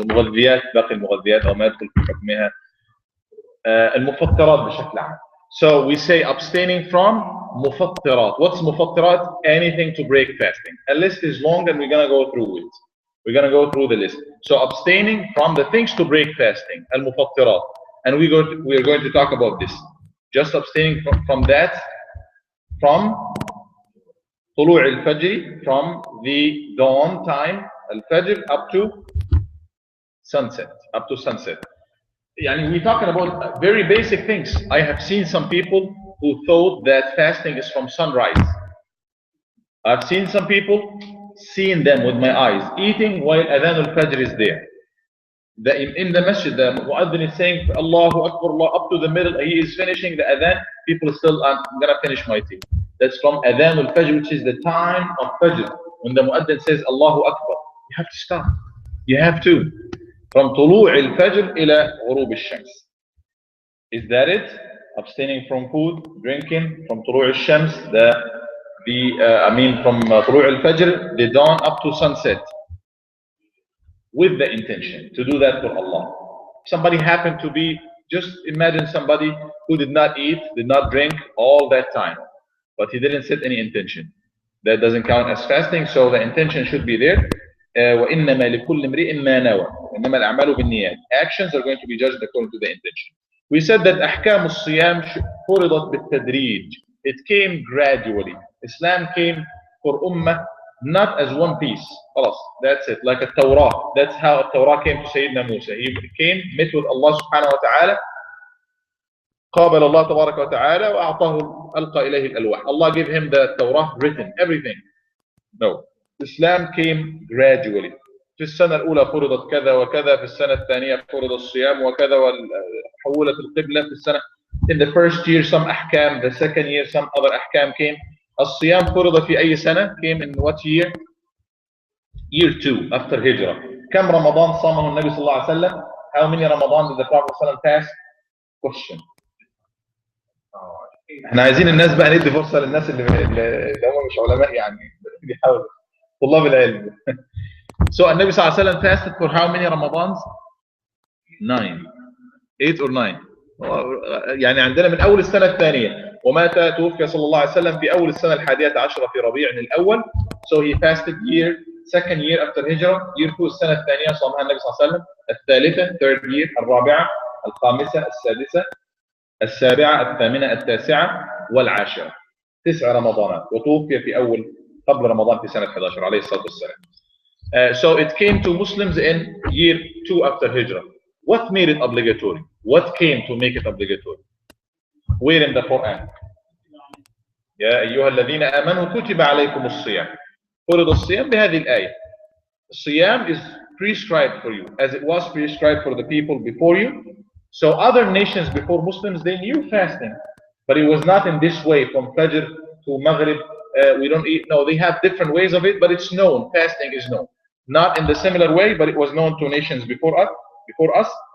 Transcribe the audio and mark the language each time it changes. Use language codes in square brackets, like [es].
[ar] المغذيات، باقي المغذيات او ما يدخل في حكمها. المفطرات بشكل عام. [en] So we say abstaining from مفطرات. What's مفطرات? Anything to break fasting. A list is long and we're going to go through it. We're going to go through the list. So abstaining from the things to break fasting. [ar] المفطرات. [en] And we are going to talk about this. Just abstaining from that. From [ar] طلوع الفجر, [en] from the dawn time, al-fajr, up to sunset. Up to sunset. Yani we're talking about very basic things. I have seen some people who thought that fasting is from sunrise. I've seen some people, seen them with my eyes, eating while Adhan al-Fajr is there. In the masjid, the mu'adhin is saying, Allahu Akbar, Allah, up to the middle, he is finishing the Adhan, people still, I'm going to finish my tea. That's from Adhan al-Fajr, which is the time of Fajr. When the mu'adhin says, Allahu Akbar, you have to stop. You have to. [ar] From طلوع الفجر إلى غروب الشمس. [en] Is that it? Abstaining from food, drinking, from [ar] طلوع الشمس, [en] from [ar] طلوع الفجر, [en] the dawn up to sunset. With the intention to do that for Allah. Somebody happened to be, just imagine somebody who did not eat, did not drink all that time, but he didn't set any intention. That doesn't count as fasting, so the intention should be there. [ar] وإنما لكل امرئ ما نوى. إنما الأعمال بالنيات. [en] Actions are going to be judged according to the intention. We said that [ar] أحكام الصيام فرضت بالتدريج. [en] It came gradually. Islam came for Ummah not as one piece. خلاص, that's it. Like a Torah. That's how a Torah came to Sayyidina Musa. He came, met with Allah subhanahu wa ta'ala. [ar] قابل الله تبارك وتعالى وأعطاه ألقى إليه الألواح. [en] Allah gave him the Torah written, everything. No. Islam came gradually. [ar] في السنة الأولى فرضت كذا وكذا، في السنة الثانية فرض الصيام وكذا، وحولت القبلة في السنة. [en] In the first year some أحكام, the second year some other أحكام came. [ar] الصيام فرض في أي سنة؟ [en] came in what year? Year 2 after Hijrah. [ar] كم رمضان صامه النبي صلى الله عليه وسلم؟ [en] How many Ramadan did the Prophet [ar] صلى الله عليه وسلم fast? [en] Question. [ar] احنا عايزين الناس بقى ندي فرصة للناس اللي هم مش علماء يعني بيحاولوا طلاب العلم. [en] So النبي صلى الله عليه وسلم fasted for how many Ramadans? 9. 8 or 9. [ar] يعني عندنا من أول السنة الثانية، ومات توفي صلى الله عليه وسلم في أول السنة 11 في ربيع الأول. [en] So he fasted second year after Hijrah. [ar] year 2 السنة الثانية صامها النبي صلى الله عليه وسلم. الثالثة [en] third year، [ar] الرابعة، الخامسة، السادسة، السابعة، الثامنة، التاسعة، والعاشرة. 9 رمضانات، وتوفي في قبل رمضان في سنة 11 عليه الصلاة والسلام. [en] So it came to Muslims in year 2 after Hijrah. What made it obligatory? What came to make it obligatory? Where in the Quran? [ar] يا أيها الذين آمنوا كتب عليكم الصيام. فرض الصيام بهذه الآية. [en] الصيام is prescribed for you as it was prescribed for the people before you. So other nations before Muslims, they knew fasting, but it was not in this way from Fajr to Maghrib. We don't eat. No, they have different ways of it, but it's known. Fasting is known. Not in the similar way, but it was known to nations before us.